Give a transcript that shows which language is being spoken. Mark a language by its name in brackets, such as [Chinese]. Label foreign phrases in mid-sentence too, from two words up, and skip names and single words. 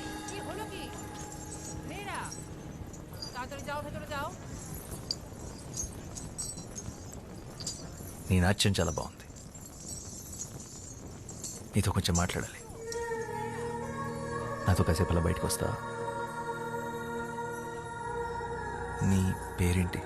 [Bangla] কি হলো কি মেয়েরা? তাড়াতাড়ি যাও, ভেতরে যাও। [Telugu] నీ నాట్యం చాలా బాగుంది, నీతో కొంచెం మాట్లాడాలి. నాతో కాసేపు అలా బయటకు వస్తా? నీ పేరేంటి?